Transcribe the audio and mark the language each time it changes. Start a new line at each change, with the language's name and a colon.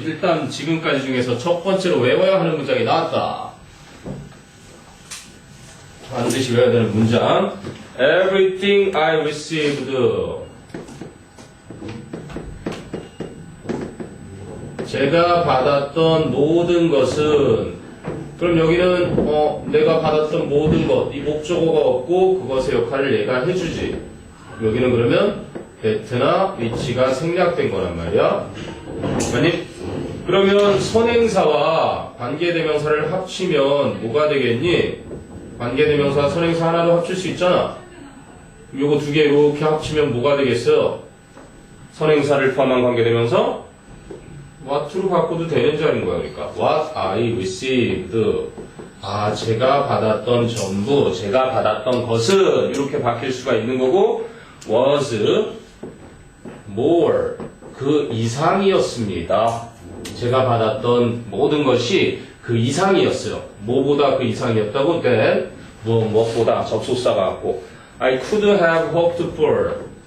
Korean: 일단 지금까지 중에서 첫 번째로 외워야 하는 문장이 나왔다. 반드시 외워야 되는 문장.
English: Everything I received.
Korean: 제가 받았던 모든 것은. 그럼 여기는 내가 받았던 모든 것, 이 목적어가 없고 그것의 역할을 얘가 해주지. 여기는 그러면 that나 which가 생략된 거란 말이야. 아니? 그러면 선행사와 관계대명사를 합치면 뭐가 되겠니? 관계대명사, 선행사 하나로 합칠 수 있잖아. 요거 두 개 이렇게 합치면 뭐가 되겠어요? 선행사를 포함한 관계대명사? what로 바꿔도 되는 자리인 거야.
English: 그러니까 what I received.
Korean: 제가 받았던 전부, 제가 받았던 것은 이렇게 바뀔 수가 있는 거고 was more. 그 이상이었습니다. 제가 받았던 모든 것이 그 이상이었어요. 뭐보다 그 이상이었다고?
English: then
Korean: 무엇보다 접속사가 같고
English: I could have hoped for.